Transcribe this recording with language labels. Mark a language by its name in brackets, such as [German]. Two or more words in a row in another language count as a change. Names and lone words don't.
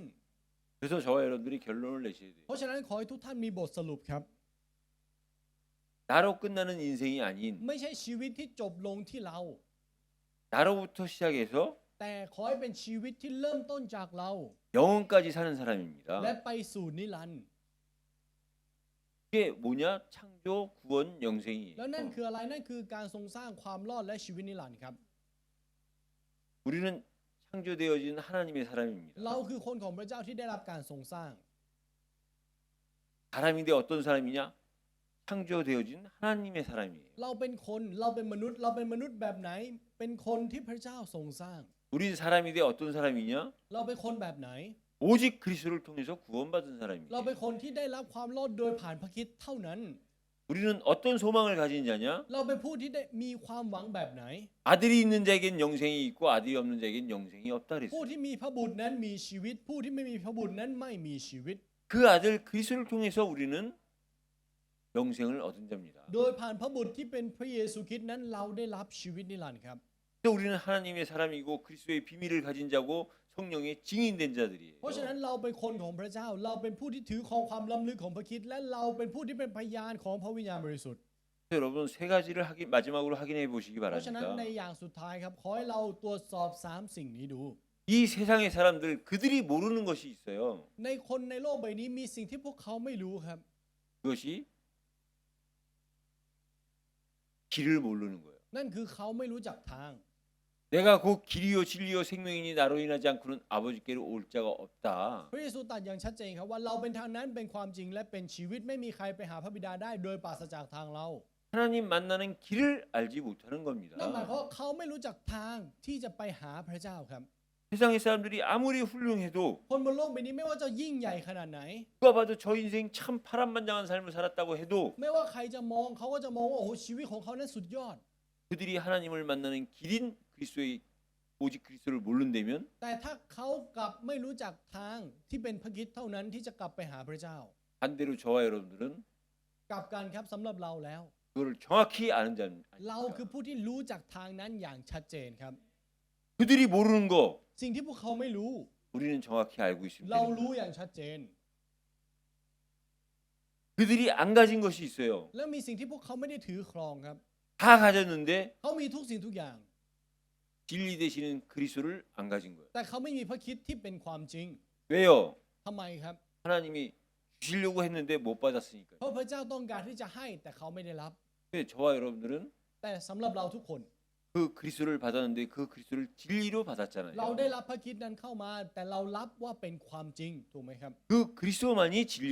[Korean] 그래서 저와 여러분들이 결론을 내셔야 돼요. [Thai] เพราะฉะนั้นขอให้ทุกท่านมีบทสรุปครับ [Korean] 나로 끝나는 인생이 아닌 [Thai] ไม่ใช่ชีวิตที่จบลงที่เรา [Korean] 나로부터 시작해서 [Thai] แต่ขอให้เป็นชีวิตที่เริ่มต้นจากเรา [Korean] 영원까지 사는 [Thai] และ [Korean] 사람입니다. [Thai] ไปสู่นิรันดร์ [Korean] 그게 뭐냐? 창조, 구원, 영생이에요. [Thai] แล้วนั่นคืออะไรนั่นคือการทรงสร้างความรอดและชีวิตนิรันดร์ครับ [Korean] 우리는 창조되어진 하나님의 사람입니다. [Thai] เราคือคนของพระเจ้าที่ได้รับการทรงสร้าง [Korean] 사람인데 어떤 사람이냐? 창조되어진 하나님의 사람이에요. [Thai] เราเป็นคนเราเป็นมนุษย์ เราเป็นมนุษย์แบบไหน เป็นคนที่พระเจ้าทรงสร้าง [Korean] 우린 사람인데 어떤 사람이냐? [Thai] เราเป็นคนแบบไหน [Korean] 오직 그리스도를 통해서 구원받은 [Thai] เรา [Korean] 사람이에요. [Thai] เป็นคนที่ได้รับความรอดโดยผ่านพระคริสต์เท่านั้น [Korean] 우리는 어떤 소망을 가진 자냐? [Thai] เราเป็นผู้ที่ได้มีความหวังแบบไหน [Korean] 아들이 있는 자에겐 영생이 있고 아들이 없는 자에겐 영생이 없다 [Thai] ผู้ [Korean] 그랬어요. [Thai] ที่มีพระบุตรนั้นมีชีวิต ผู้ที่ไม่มีพระบุตรนั้นไม่มีชีวิต [Korean] 그 아들 그리스도를 통해서 우리는 영생을 얻은 자입니다. [Thai] โดยผ่านพระบุตรที่เป็นพระเยซูคริสต์นั้นเราได้รับชีวิตนิรันดร์ครับ [Korean] 그래서 우리는 하나님의 사람이고 그리스도의 비밀을 가진 자고 성령의 증인된 자들이에요. [Thai] เพราะฉะนั้นเราเป็นคนของพระเจ้า เราเป็นผู้ที่ถือครองความล้ำลึกของพระคริสต์และเราเป็นผู้ที่เป็นพยานของพระวิญญาณบริสุทธิ์ [Korean] 여러분 세 가지를 마지막으로 확인해 보시기 [Thai] เพราะฉะนั้นใน [Korean] 바랍니다. [Thai] อย่างสุดท้ายครับขอให้เราตรวจสอบ3สิ่งนี้ดู [Korean] 이 세상의 사람들 그들이 모르는 것이 있어요. [Thai] ในคนในโลกใบนี้มีสิ่งที่พวกเขาไม่รู้ครับ [Korean] 그것이 길을 모르는 거예요. [Thai] นั่นคือเขาไม่รู้จักทาง [Korean] 내가 곧 길이요 진리요 생명이니 나로 인하지 않고는 아버지께로 올 자가 없다. [Thai] พระเยซูตรัสอย่างชัดเจนครับว่าเราเป็นทางนั้นเป็นความจริงและเป็นชีวิตไม่มีใครไปหาพระบิดาได้โดยปราศจากทางเรา [Korean] 하나님 만나는 길을 알지 못하는 [Thai] นั่นหมาย [Korean] 겁니다. [Thai] ความว่าเขาไม่รู้จักทางที่จะไปหาพระเจ้าครับ [Korean] 세상의 사람들이 아무리 훌륭해도 [Thai] คนบนโลกใบนี้ไม่ว่าจะยิ่งใหญ่ขนาดไหน [Korean] 누가 봐도 저 인생 참 파란만장한 삶을 살았다고 해도 [Thai] ไม่ว่าใครจะมองเขาก็จะมองว่าโอ้โหชีวิตของเขานั้นสุดยอด [Korean] 그들이 하나님을 만나는 길인 그리스도의 오직 그리스도를 모른다면 [Thai] แต่ถ้าเขากลับไม่รู้จักทางที่เป็นพระคริสต์เท่านั้นที่จะกลับไปหาพระเจ้า [Korean] 반대로 저와 여러분들은 [Thai] กลับกันครับสำหรับเราแล้ว [Korean] 그거를 정확히 아는 [Thai] เราคือ [Korean] 자입니다. [Thai] ผู้ที่รู้จักทางนั้นอย่างชัดเจนครับ [Korean] 그들이 모르는 거 [Thai] สิ่งที่พวกเขาไม่รู้ [Korean] 우리는 정확히 알고 [Thai] เรา [Korean] 있습니다. [Thai] รู้อย่างชัดเจน [Korean] 그들이 안 가진 것이 있어요. [Thai] และมีสิ่งที่พวกเขาไม่ได้ถือครองครับ [Korean] 다 가졌는데 [Thai] เขามีทุกสิ่งทุกอย่าง [Korean] 진리 되시는 그리스도를 안 가진 거예요. [Thai] แต่เขาไม่มีพระคริสต์ที่เป็นความจริง [Korean] 왜요? [Thai] ทำไมครับ [Korean] 하나님이 주시려고 했는데 못 받았으니까요. [Thai] เพราะพระเจ้าต้องการที่จะให้แต่เขาไม่ได้รับ [Korean] 근데 저와 여러분들은 [Thai] แต่สำหรับเราทุกคน [Korean] 그 그리스도를 받았는데 그 그리스도를 진리로 [Thai] เรา [Korean] 받았잖아요. [Thai] ได้รับพระคริสต์นั้นเข้ามา แต่เรารับว่าเป็นความจริงถูกไหมครับ [Korean] 그 그리스도만이 진리